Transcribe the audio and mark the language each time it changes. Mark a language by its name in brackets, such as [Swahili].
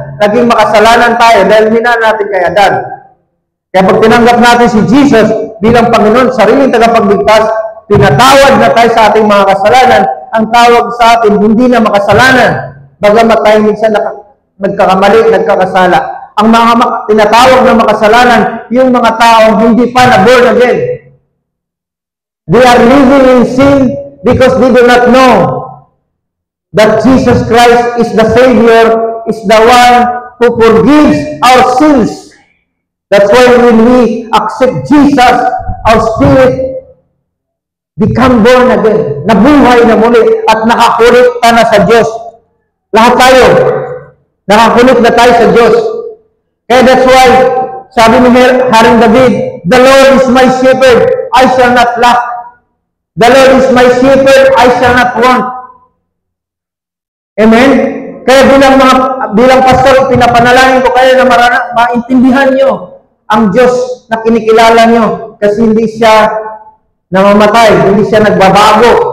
[Filipino] Naging makasalanan tayo dahil minahal natin kay Adan. Kaya pag tinanggap natin si Jesus bilang Panginoon, sariling tagapagligtas, pinatawad na tayo sa ating mga kasalanan. Ang tawag sa atin, hindi na makasalanan. Bagamat tayo minsan nagkakamali, nagkakasala. Ang mga tinatawag na makasalanan, yung mga taong hindi pa na born again. [English] They are living in sin because they do not know that Jesus Christ is the Savior, is the one who forgives our sins. That's why when we accept Jesus, our spirit become born again. [Filipino] Nabuhay na muli at nakakulit na sa Diyos. Lahat tayo, nakakulit na tayo sa Diyos. [English] Kaya that's why, [Filipino] sabi ni Haring David, [English] the Lord is my shepherd, I shall not lack. The Lord is my shepherd, I shall not want. Amen? [Filipino] Kaya bilang pastor, pinapanalangin ko kayo na maintindihan nyo ang Diyos na kinikilala nyo kasi hindi siya namamatay, hindi siya nagbabago.